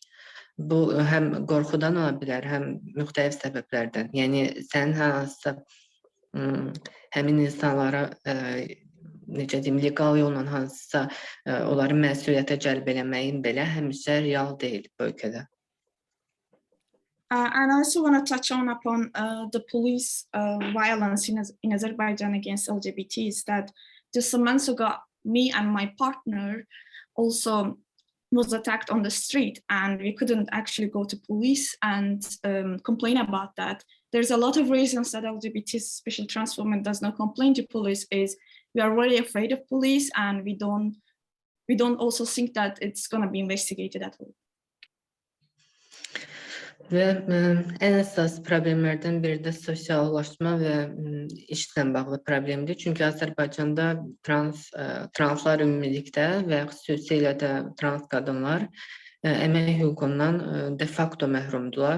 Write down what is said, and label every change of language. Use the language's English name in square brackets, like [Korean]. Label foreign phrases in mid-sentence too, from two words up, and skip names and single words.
[Azerbaijani] Bu həm qorxudan ola bilər, həm müxtəlif səbəblərdən. Yəni, sən hansısa həmin insanlara necə deyim, legal yolla hansısa onları məsuliyyətə cəlb eləməyin belə həmişə real deyil bu ölkədə. [English] And I also want to touch upon the police violence in Azerbaijan against LGBTs. That just some months ago, me and my partner also was attacked on the street, and we couldn't actually go to police and complain about that. There's a lot of reasons that LGBT, especially trans women, does not complain to police. Is we are really afraid of police, and we don't also think that it's going to be investigated at all. [Azerbaijani] Və ən əsas problemlərdən biri də sosiallaşma və işlə bağlı problemdir. Çünki Azərbaycanda translar ümumilikdə və xüsusilə də trans qadınlar əmək hüququndan [Latin] de facto [Azerbaijani] məhrumdular.